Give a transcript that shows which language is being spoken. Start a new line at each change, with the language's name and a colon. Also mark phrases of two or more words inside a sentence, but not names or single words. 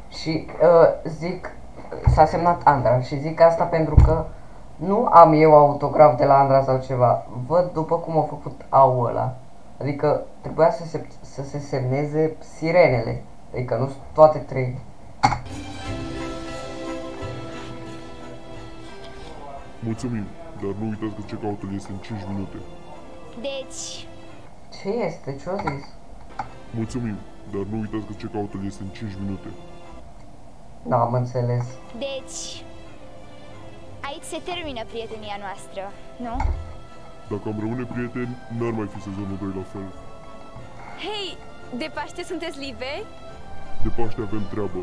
Romanian: Și zic, s-a semnat Andra și zic asta pentru că Nu am eu autograf de la Andra sau ceva. Văd după cum a făcut AU ăla. Adică trebuia să se semneze sirenele. Adică nu toate trei. Mulțumim, dar nu uitați că check-out-ul este în 5 minute. Deci, Ce este? Ce-o zis? Mulțumim, dar nu uitați că check-out-ul este în 5 minute. N-am înțeles. deci... Aici se termină prietenia noastră, nu? Dacă am rămâne prieteni, n-ar mai fi sezonul 2 la fel. Hei, de Paște sunteți liberi? De Paște avem treabă.